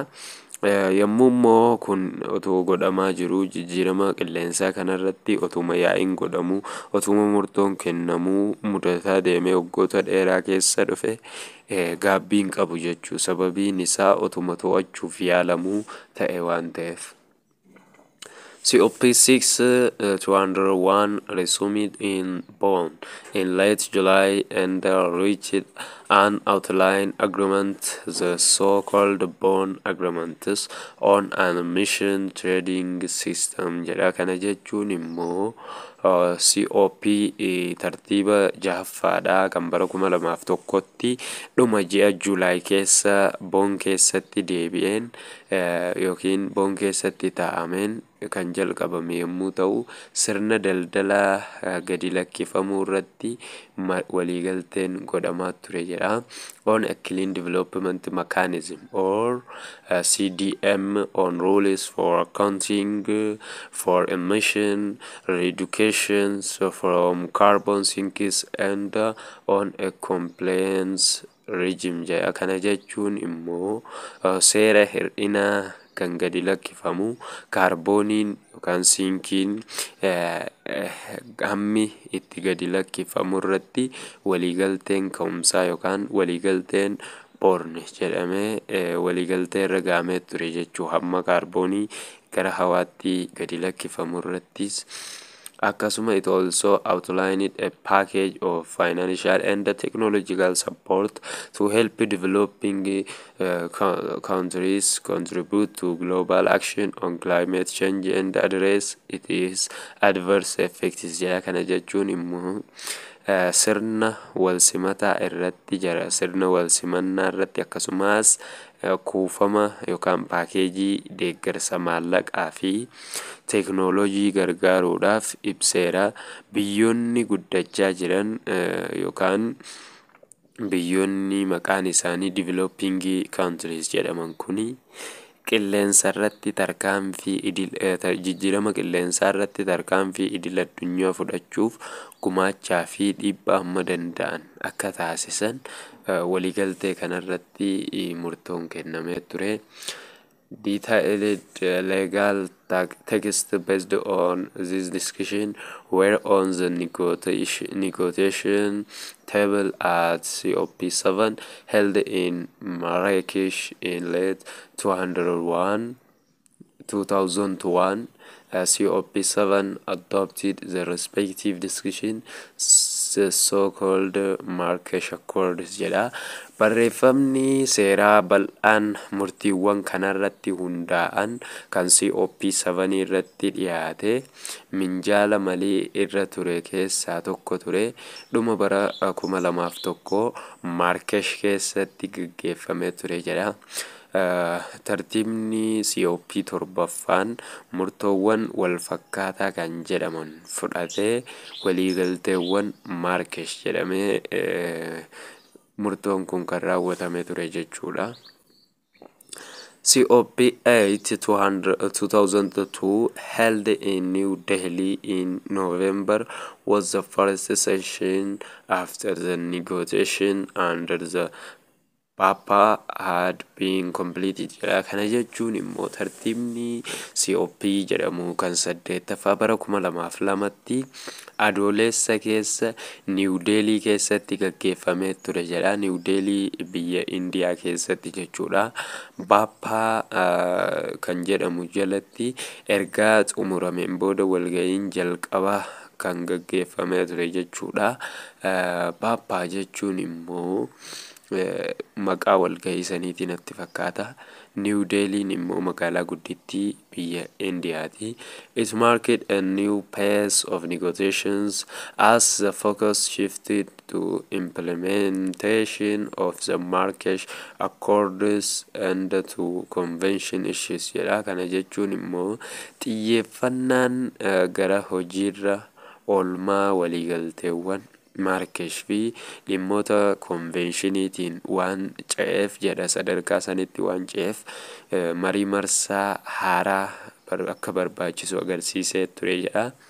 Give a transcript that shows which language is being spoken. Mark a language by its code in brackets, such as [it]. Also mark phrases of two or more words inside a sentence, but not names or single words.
[om] Yommuu immoo kun otoo godhamaa jiru jijjiirama qilleensaa kanarratti otuma yaa'iin godhamu otuma murtoon kennamuu mudataa deemee waggoota dheeraa keessa dhufe gaabbiin qabu jechuu sababiin isaa otuma to'achuuf yaalamuu ta'e waan ta'eef. [en] COP6-201 resumed in Bonn in late July and reached an outline agreement, the so-called Bonn Agreements on an emission trading system jedha. [om] Kana jechuun immoo COP tartiiba jahaffaadha kan bara 2001tti dhuma ji'a Juulaay keessa Bonn keessatti deebi'een yookiin Bonn keessatti taa'ameen kan jalqabame yommuu ta'u sirna daldalaa gadi lakkifamuu irratti waliigalteen godhamaa ture jedha. [en] On a clean development mechanism or CDM on rules for accounting for emission reductions from carbon sinks and on a compliance regime jedha. [om] Kana jechuun immoo seera hir'ina kan gadi lakkifamu kaarbooniin yookaan siinkiin hammi itti gadi lakkifamu irratti waliigalteen ka'umsaa yookaan waliigalteen boorni jedhamee waliigaltee irra gahamee ture jechuu hamma kaarboonii gara hawaatti gadi lakkifamu irrattis. [en] Akkasuma it also outlined a package of financial and technological support to help developing countries contribute to global action on climate change and address its adverse effects. [om] Jala kana jechuun immoo sirna walsimataa irratti jira, sirna walsimannaa irratti akkasumas kuufama yookaan paakeejii deeggarsa maallaqaa fi teeknooloojii gargaaruudhaaf ibseera. Biyyoonni guddachaa jiran yookaan biyyoonni maqaan isaanii [en] developing countries [om] jedhaman kuni qilleensa irratti jijjiirama qilleensaa irratti tarkaanfii idil addunyaa fudhachuuf gumaachaa fi dhiibbaa hamma danda'an akka taasisan waliigaltee kanarratti murtoon kennamee ture. [en] Detailed legal text based on this discussion were on the negotiation table at COP7 held in Marrakesh in late 2001. COP7 adopted the respective discussion, the so-called Marrakesh Accords jedha. [om] Barreeffamni seeraa bal'aan murtiiwwan kanarratti hundaa'an kan COP7 irratti dhiyaate minjaala malee irra ture keessaa tokko ture. Dhuma bara 2001 Marrakesh keessatti gaggeeffamee ture jedha. Tartiibni COP torbaffaan murtoowwan wal fakkaataa kan jedhaman fudhatee waliigalteewwan Marrakesh jedhamee murtoon kun kan raawwatame ture jechuudha. [en] COP8 2002 held in New Delhi in November was the first session after the negotiation under the Papa had been completed. [om] Kana jechuun immoo tartiibni COP jedhamu kan 8ffaa bara 2002tti adoolessa keessa New Delhi keessatti gaggeeffamee ture jedha. New Delhi biyya Indiyaa keessatti jechuudha. Papa kan jedhamu jalatti ergaa xumurameen booda walga'iin jalqabaa kan gaggeeffamee ture jechuudha. Papa jechuun immoo maqaa walga'ii saniitiin natti fakkaata. New Delhiin immoo magaalaa guddittii biyya Indiyaati. [en] It marked a new phase of negotiations as the focus shifted to implementation of the Marrakesh Accords and to convention issues jedha. [om] Kana jechuun immoo xiyyeeffannaan gara hojiirra oolmaa waliigalteewwan Marrakesh fi dhimmoota konvenshiniitiin waan ce'eef jedha. Sadarkaa sanitti waan ce'eef marii marsaa haaraa akka barbaachisu agarsiisee ture jedha.